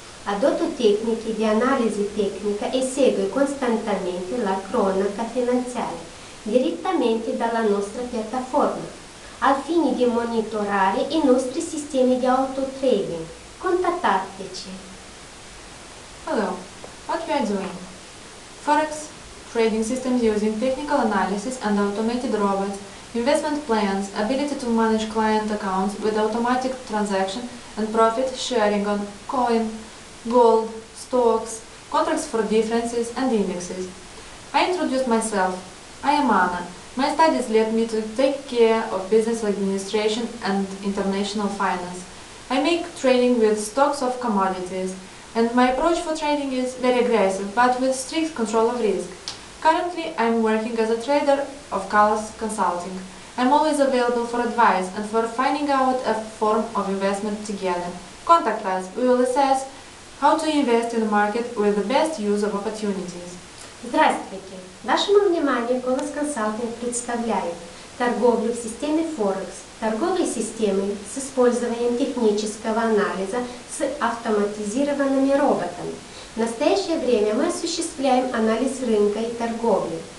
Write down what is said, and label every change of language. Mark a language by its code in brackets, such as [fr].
[it] Adotto tecniche di analisi tecnica e seguo costantemente la cronaca finanziaria direttamente dalla nostra piattaforma, al fine di monitorare i nostri sistemi di auto-trading. Contattateci. [en] Hello, what we are doing? Forex trading systems using technical analysis and automated robots, investment plans, ability to manage client accounts with automatic transaction and profit sharing on coin, gold, stocks, contracts for differences and indexes. I introduced myself. I am Anna. My studies led me to take care of business administration and international finance. I make trading with stocks of commodities, and my approach for trading is very aggressive, but with strict control of risk. Currently, I am working as a trader of Colas Consulting. I am always available for advice and for finding out a form of investment together. Contact us. We will assess how to invest in the market with the best use of opportunities. [ru] Здравствуйте! Вашему вниманию Colas Consulting представляет торговлю в системе Forex, торговой системой с использованием технического анализа с автоматизированными роботами. В настоящее время мы осуществляем анализ рынка и торговли.